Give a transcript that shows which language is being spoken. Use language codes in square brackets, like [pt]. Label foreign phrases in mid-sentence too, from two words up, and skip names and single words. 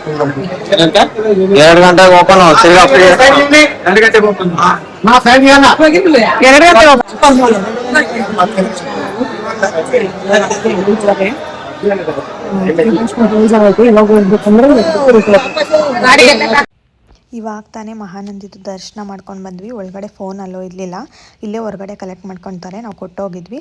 [te] 2 గంటలకు ఓపెన్, తిరిగి 2 గంటలకు ఓపెన్. మా ఫ్యామిలీ అన్న 2 గంటలకు [kn] ಇವಾಗ ತಾನೇ ಮಹಾನಂದಿದು ದರ್ಶನ ಮಾಡ್ಕೊಂಡು ಬಂದ್ವಿ. ಒಳಗಡೆ ಫೋನ್ ಅಲ್ಲೋ ಇರಲಿಲ್ಲ, ಇಲ್ಲೇ ಹೊರಗಡೆ ಕಲೆಕ್ಟ್ ಮಾಡ್ಕೊತಾರೆ, ನಾವು ಕೊಟ್ಟೋಗಿದ್ವಿ.